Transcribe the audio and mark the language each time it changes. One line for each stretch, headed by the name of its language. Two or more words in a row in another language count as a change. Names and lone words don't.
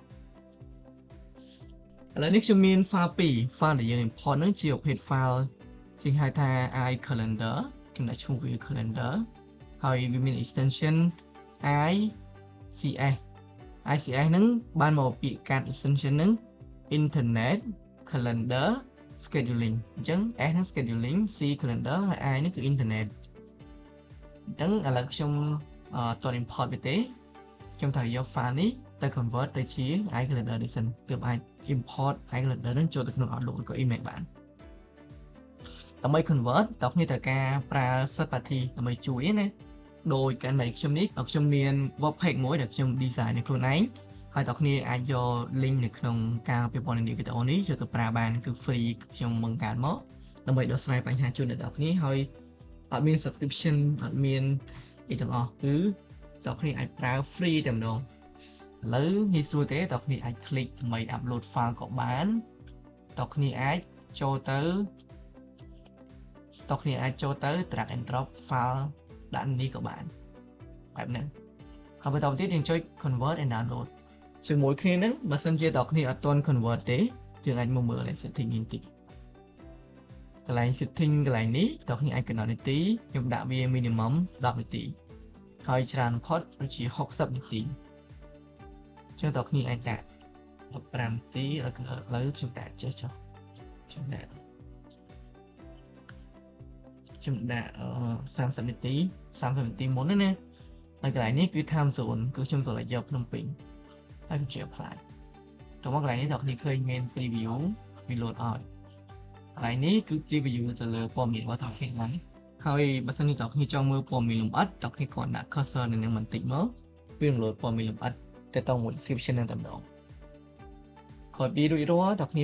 Khmer: ឥឡូវនេះខ្ញុំមាន file 2 file ដែលយើង import ហ្នឹងជា
English: page file
Khmer: ជាហៅថា iCalendar ខ្ញុំដាក់ឈ្មោះវា calendar ហើយវាមាន extension ICS ហ្នឹងបានមកពាក្យកាត់ extension ហ្នឹង
English: internet calendar scheduling
Khmer: អញ្ចឹង S ហ្នឹង scheduling C calendar ហើយ I ហ្នឹងគឺ internet អញ្ចឹងឥឡូវខ្ញុំតត import វាទេខ្ញុំត្រូវយក file នេះទៅ convert ទៅជា iCalendar នេះសិនទើបអាច import iCalendar ហ្នឹងចូលទៅក្នុង Outlook ឬក៏ email បានដើម្បី convert តើគ្នាត្រូវការប្រើ
English: third party
Khmer: ដើម្បីជួយណាដោយការនៃខ្ញុំនេះខ្ញុំ មាន
English: web page
Khmer: មួយដែលខ្ញុំ design នៅខ្លួនឯងហើយតើគ្នាអាចយក link នៅក្នុងការពិពណ៌នាវីដេអូនេះយកទៅប្រើបានគឺ free ខ្ញុំបង្កើតមកដើម្បីដោះស្រាយបញ្ហាជូនដល់អ្នកគ្នាហើយអត់មាន subscription អត់មានអីទាំងអស់គឺតើគ្នាអាចប្រើ free តែម្ដងឥឡូវងាយស្រួលទេតើគ្នាអាច click ដើម្បី upload file ក៏បានតើគ្នាអាចចូលទៅ
English: drag and drop file
Khmer: ដាក់នេះក៏បានបែបហ្នឹងហើយបន្តទៀតយើងចុច
English: convert and download
Khmer: ជាមួយគ្នាហ្នឹងបើសិនជាតើគ្នាអត់ទាន់ convert ទេយើងអាចមកមើល setting នេះតិចកន្លែង setting កន្លែងនេះតើគ្នាអាចកំណត់នាទីខ្ញុំដាក់វា minimum 10នាទីហើយច្រើនផុតដូចជា60នាទីចឹងតើគ្នាអាចដាក់15នាទីឥឡូវខ្ញុំដាក់ចេះចុះខ្ញុំដាក់ 30នាទីមុនណាហើយកន្លែងនេះគឺ
English: time zone
Khmer: គឺខ្ញុំចូលយកភ្នំពេញហើយខ្ញុំជា apply តោះមកកន្លែងនេះតើគ្នាឃើញមាន preview វា load ឲ្យកន្លែងនេះគឺ preview ទៅលើព័ត៌មានរបស់តើគ្នាហ្នឹងហើយបើសិនជា តើគ្នាចង់មើលព័ត៌មានលម្អិតតើគ្នាគ្រាន់ដាក់ cursor នៅនឹងបន្តិចមកវានឹង load ព័ត៌មានលម្អិតទៅតមួយ description នឹងតែម្ដងហើយពីរួចរាល់តើគ្នា